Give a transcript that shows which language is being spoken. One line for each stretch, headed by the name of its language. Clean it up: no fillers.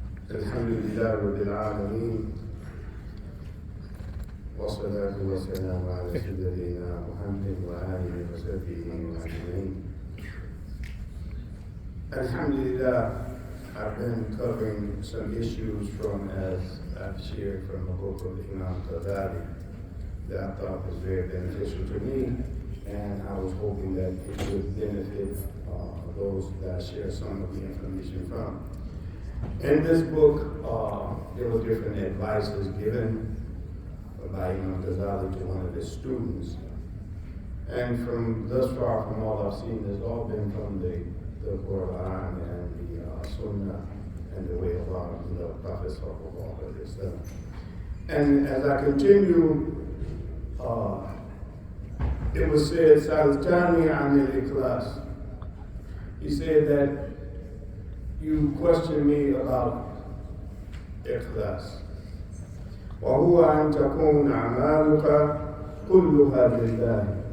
Arabic: الحمد لله رب العالمين والصلاة والسلام على سيدنا محمد وآله وصحبه أجمعين.
English: Alhamdulillah, I've been covering some issues from, as I've shared, from the book of Imam Ghazalay that I thought was very beneficial to me, and I was hoping that it would benefit those that I share some of the information from. In this book, there were different advices given by Imam Ghazalay to one of his students. And from thus far, from all I've seen, it's all been from the Quran and the Sunnah and the way of the Prophet sallallahu alaihi wasallam. And as I continue, it was said,
Arabic: Saltani anil ikhlas.
English: He said that you question me about ikhlas.
Arabic: وهو أن تكون أعمالك كلها لله.